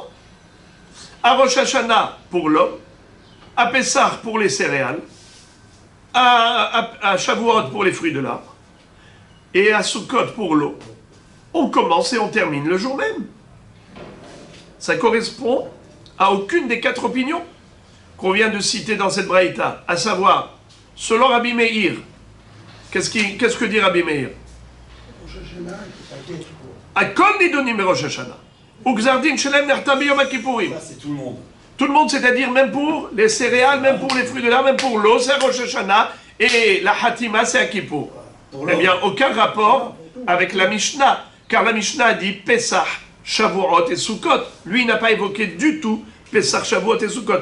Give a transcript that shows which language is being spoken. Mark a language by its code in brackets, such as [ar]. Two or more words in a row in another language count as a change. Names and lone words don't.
[fr] À Rosh Hashanah pour l'homme, à Pessah pour les céréales, à Shavuot pour les fruits de l'arbre, et à Sukkot pour l'eau. On commence et on termine le jour même. ça correspond à aucune des 4 opinions qu'on vient de citer dans cette braïta, à savoir, selon Rabbi Meir, qu'est-ce que dit Rabbi Meir? [he] הכל נידונים ראש השנה. ו גזר דין שלהם נחתם ביום הכיפורים. [fr] Ça, c'est tout le monde. Tout le monde, c'est-à-dire même pour les céréales, même pour les fruits de l'arbre, même pour l'eau, c'est Rosh Hashanah, et la Hatima, c'est à Kippour. Eh bien, aucun rapport avec la Mishnah, car la Mishnah a dit Pesach, Shavuot et Sukkot. Lui, il n'a pas évoqué du tout Pesach, Shavuot et Sukkot.